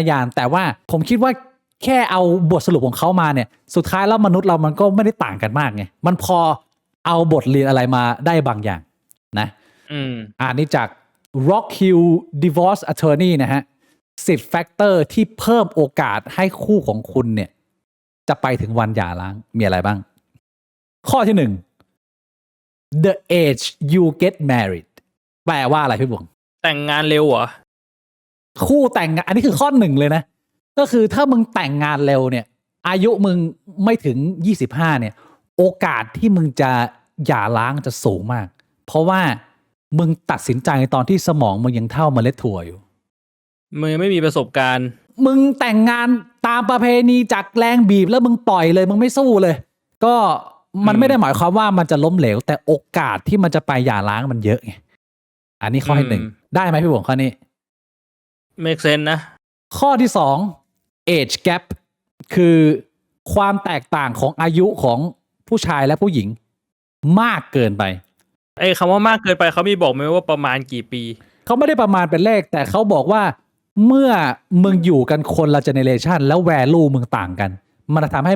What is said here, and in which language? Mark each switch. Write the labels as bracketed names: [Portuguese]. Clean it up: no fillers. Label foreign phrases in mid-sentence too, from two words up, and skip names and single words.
[Thai] ญาณแต่ว่าผมคิดว่าแค่เอาบทสรุปของเขามาเนี่ยสุดท้ายแล้วมนุษย์เรามันก็ไม่ได้ต่างกันมากไงมันพอเอาบทเรียนอะไรมาได้บางอย่างนะอันนี้จาก Rock Hill Divorce Attorney นะฮะ10แฟกเตอร์ที่เพิ่มโอกาสให้คู่ของคุณเนี่ยจะไปถึงวันหย่าร้างมีอะไรบ้างข้อที่1 [English] The age you get married [Thai] แปลว่าอะไรพี่บุ๋ง แต่งงานเร็วเหรอ คู่แต่งงานอันนี้คือข้อ1เลยนะก็คือถ้ามึงแต่งงานเร็วเนี่ยอายุมึงไม่ถึง25เนี่ยโอกาสที่มึงจะหย่าร้างจะสูงมากเพราะว่ามึงตัดสินใจตอนที่สมองมึงยังเท่าเมล็ดถั่วอยู่ มึงไม่มีประสบการณ์ มึงแต่งงานตามประเพณีจากแรงบีบแล้วมึงปล่อยเลยมึงไม่สู้เลยก็มันไม่ได้หมายความว่ามันจะล้มเหลวแต่โอกาสที่มันจะไปหย่าร้างมันเยอะไงอันนี้ข้อที่1ได้ไหมพี่บุ๋มข้อนี้ [English] make sense นะ [Thai] ข้อที่2 [English] age gap [Thai] คือความแตกต่างของอายุของผู้ชายและผู้หญิงมากเกินไป คำว่ามากเกินไปเขามีบอกไหมว่าประมาณกี่ปี เขาไม่ได้ประมาณเป็นเลขแต่เขาบอกว่าเมื่อมึงอยู่กันคนละเจเนเรชันแล้ว value มึงต่างกันมันจะทำให้มึ